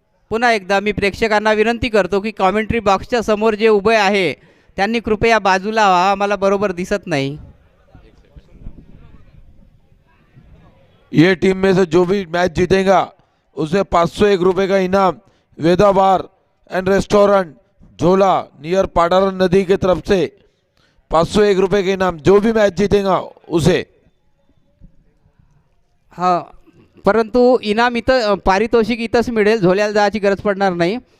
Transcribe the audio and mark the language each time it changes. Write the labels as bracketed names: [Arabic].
[Marathi] पुन्हा एकदा मी प्रेक्षकांना विनंती करतो की कॉमेंट्री बॉक्सच्या समोर जे उभे आहे त्यांनी कृपया बाजूला व्हा, आम्हाला बरोबर दिसत नाही. [Hindi] ये टीम में से जो भी मैच जीतेगा उसे 501 रुपये का इनाम वेदा बार एंड रेस्टोरेंट झोला नियर पाडारन नदी के तरफ से 501 रुपये का इनाम, जो भी मैच जीतेगा उसे. [Marathi] हां, परंतु इनाम इथं पारितोषिक इथंच मिळेल, झोल्याला जायची गरज पडणार नाही.